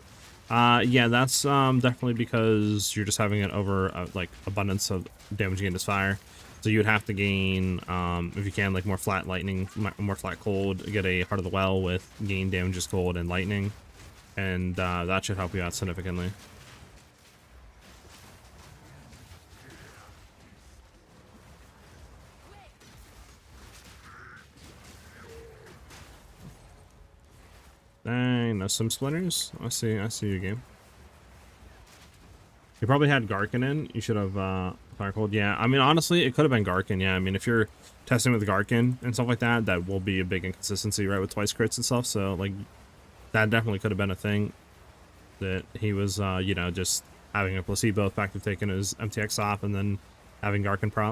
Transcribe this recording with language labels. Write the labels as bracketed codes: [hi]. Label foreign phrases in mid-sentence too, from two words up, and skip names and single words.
[en] Yeah, that's definitely because you're just having it over like abundance of damage against fire. So you would have to gain, if you can, like more flat lightning, more flat cold, get a Heart of the Well with gain damages cold and lightning, and that should help you out significantly. Dang, no sim splinters. I see your game. You probably had Garkin in. You should have Fire Cold. Yeah, I mean, honestly, it could have been Garkin. Yeah, I mean, if you're testing with Garkin and stuff like that, that will be a big inconsistency, right, with twice crits and stuff. So, like, that definitely could have been a thing that he was, you know, just having a placebo effect of taking his MTX off and then having Garkin prop.